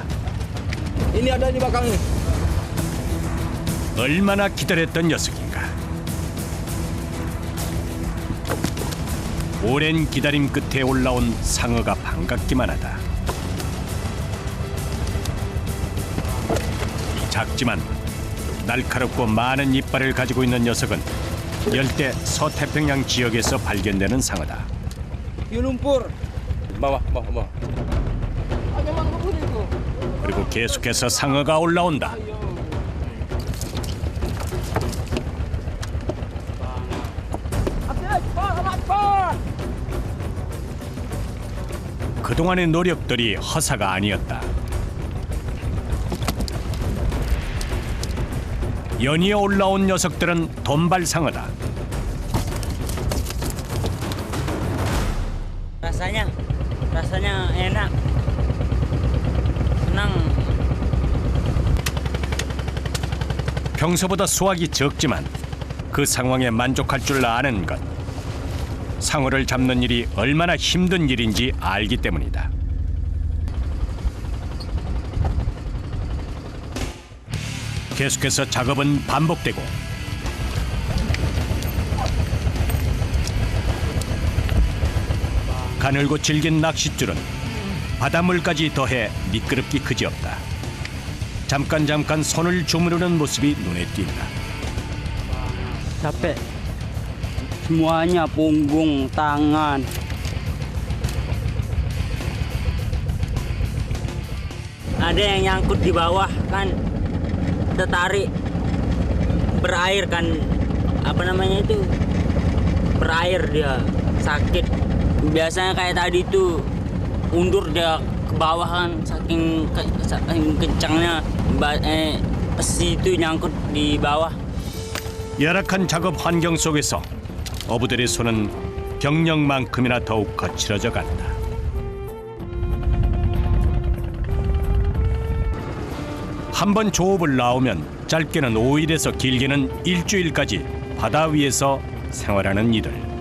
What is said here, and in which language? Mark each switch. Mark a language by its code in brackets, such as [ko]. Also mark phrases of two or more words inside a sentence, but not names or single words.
[id] Ini ada di belakangnya. [ko] 얼마나 기다렸던 녀석인가. 오랜 기다림 끝에 올라온 상어가 반갑기만 하다. 작지만 날카롭고 많은 이빨을 가지고 있는 녀석은 열대 서태평양 지역에서 발견되는 상어다. [id] Di lumpur. Bawah. [ko] 그리고 계속해서 상어가 올라온다. 그동안의 노력들이 허사가 아니었다. 연이어 올라온 녀석들은 돈발상어다. [id] rasanya enak, senang. [ko] 평소보다 수확이 적지만 그 상황에 만족할 줄 아는 것. 상어를 잡는 일이 얼마나 힘든 일인지 알기 때문이다. 계속해서 작업은 반복되고 가늘고 질긴 낚싯줄은 바닷물까지 더해 미끄럽기 그지없다. 잠깐 손을 주무르는 모습이 눈에 띈다. [id] Capek. Semuanya punggung, tangan. Ada yang nyangkut di bawah kan, tertarik berair kan, apa namanya itu, berair dia sakit. Biasanya kayak tadi itu undur dia ke bawah kan, saking kencangnya besi itu nyangkut di bawah. [ko] 열악한 작업 환경 속에서 어부들의 손은 경력만큼이나 더욱 거칠어져 간다. 한 번 조업을 나오면 짧게는 5일에서 길게는 일주일까지 바다 위에서 생활하는 이들.